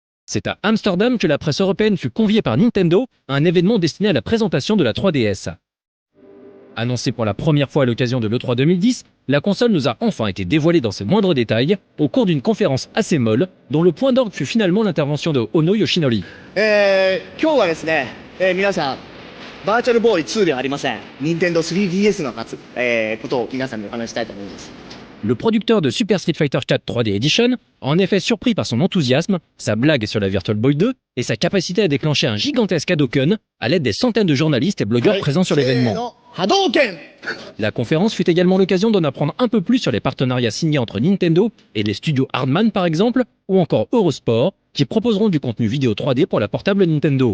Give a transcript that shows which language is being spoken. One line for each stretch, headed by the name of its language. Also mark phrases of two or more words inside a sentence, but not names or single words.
French: C'est à Amsterdam que la presse européenne fut conviée par Nintendo à un événement destiné à la présentation de la 3DS. Annoncée pour la première fois à l'occasion de l'E3 2010, la console nous a enfin été dévoilée dans ses moindres détails au cours d'une conférence assez molle dont le point d'orgue fut finalement l'intervention de Ono Yoshinori.
Japanese: 今日はですね、皆さんバーチャルボーイ2ではありません。Nintendo 3DS のことを皆さんにお話したいと思います。
French: Le producteur de Super Street Fighter 4 3D Edition a en effet surpris par son enthousiasme, sa blague sur la Virtual Boy 2 et sa capacité à déclencher un gigantesque Hadouken à l'aide des centaines de journalistes et blogueurs présents sur l'événement. Hadouken! La conférence fut également l'occasion d'en apprendre un peu plus sur les partenariats signés entre Nintendo et les studios Hardman par exemple, ou encore Eurosport, qui proposeront du contenu vidéo 3D pour la portable Nintendo.